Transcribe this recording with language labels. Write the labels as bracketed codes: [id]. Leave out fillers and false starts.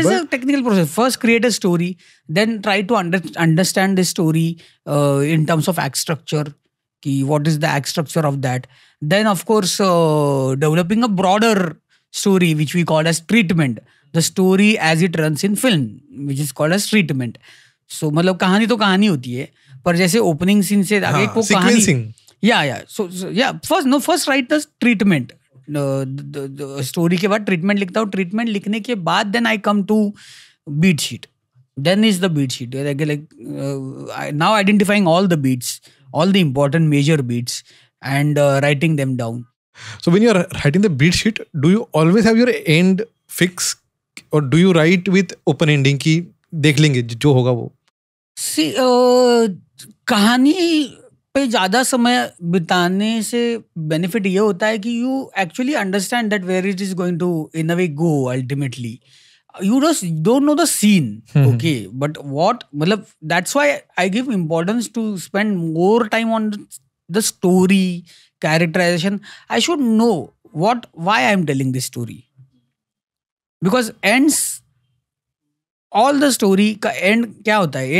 [en] that is a technical process. First create a story, then try to understand the story in terms of act structure. What is the act structure of that? Then of course developing a broader story which we call as treatment. The story as it runs in film, which is called as treatment. So [hi] मतलब कहानी तो कहानी होती है, पर जैसे opening scene से आगे को कहानी. [en] Yeah. So yeah. First write the treatment. The story [hi] के बाद treatment लिखता हूँ. [en] Treatment [hi] लिखने के बाद [en] then I come to beat sheet. Then is the beat sheet. Now identifying all the beats, all the important major beats, and writing them down. So when you are writing the beat sheet, do you always have your end fix, or do you write with open ending [hi] की देख लेंगे जो होगा वो? [en] See, [hi] कहानी पे ज्यादा समय बिताने से बेनिफिट ये होता है कि [en] You actually understand that where it is going to in a way go ultimately. You just don't know the scene, okay, but what [hi] मतलब [en] that's why I give importance to spend more time on the story, characterization. I should know why I am telling this story, because ends, all the story का end [hi] क्या होता है?